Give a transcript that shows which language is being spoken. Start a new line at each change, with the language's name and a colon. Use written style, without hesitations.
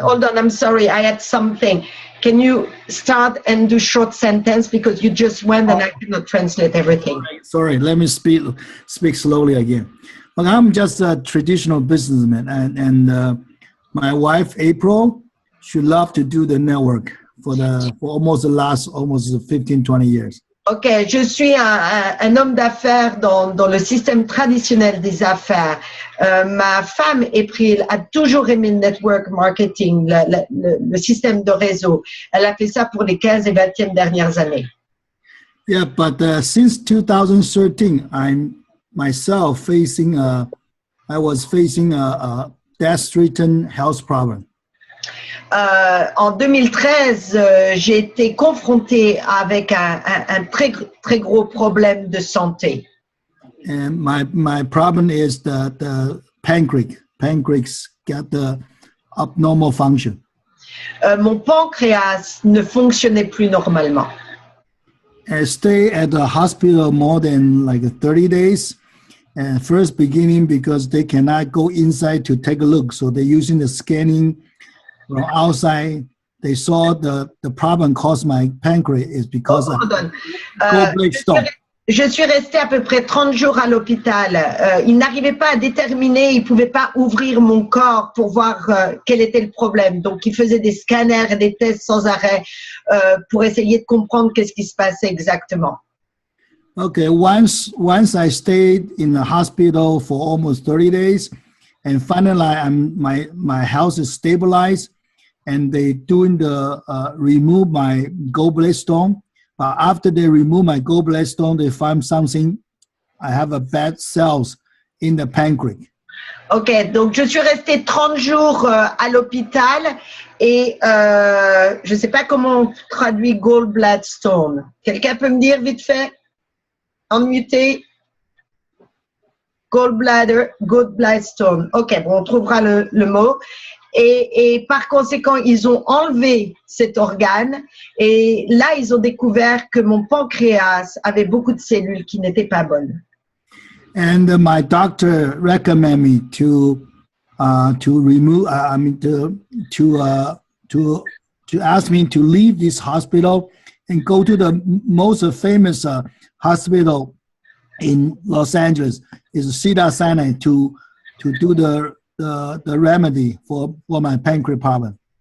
English: Hold on. I'm sorry, I had something. Can you start and do short sentence because you just went and I cannot translate everything. Sorry, let me speak slowly again. But I'm just a traditional businessman, and my wife April, she loved to do the network for almost the last 15-20 years.
French: Ok, je suis un homme d'affaires dans le système traditionnel des affaires. Ma femme, April, a toujours aimé le network marketing, le système de réseau. Elle a fait ça pour les 15 et 20e dernières années.
English: Yeah, but since 2013, I'm myself facing I was facing a death-threatened health problem.
French: En 2013, j'ai été confrontée avec un très gros problème de santé.
English: And my problem is the pancreas got the abnormal function.
French: Mon pancréas ne fonctionnait plus normalement.
English: I stayed at the hospital more than like 30 days. And first beginning because they cannot go inside to take a look. So they're using the scanning from outside. They saw the problem caused my pancreas is because of gallbladder stone.
French: Je suis restée à peu près 30 jours à l'hôpital. Ils n'arrivaient pas à déterminer, ils ne pouvaient pas ouvrir mon corps pour voir quel était le problème. Donc, ils faisaient des scanners et des tests sans arrêt pour essayer de comprendre qu'est-ce qui se passait exactement.
English: Okay, once I stayed in the hospital for almost 30 days, and finally my health is stabilized, and they doing the remove my gallbladder stone. But after they remove my gallbladder stone, they find something. I have a bad cells in the pancreas.
French: Ok, donc je suis restée 30 jours à l'hôpital et je ne sais pas comment on traduit gallbladder stone. Quelqu'un peut me dire vite fait? En muté? Gallbladder stone. Ok, bon, on trouvera le mot. Et par conséquent, ils ont enlevé cet organe et là, ils ont découvert que mon pancréas avait beaucoup de cellules qui n'étaient pas bonnes.
English: And my doctor recommended me to remove. To ask me to leave this hospital and go to the most famous hospital in Los Angeles, is Cedars-Sinai, to do the remedy for my pancreas problem.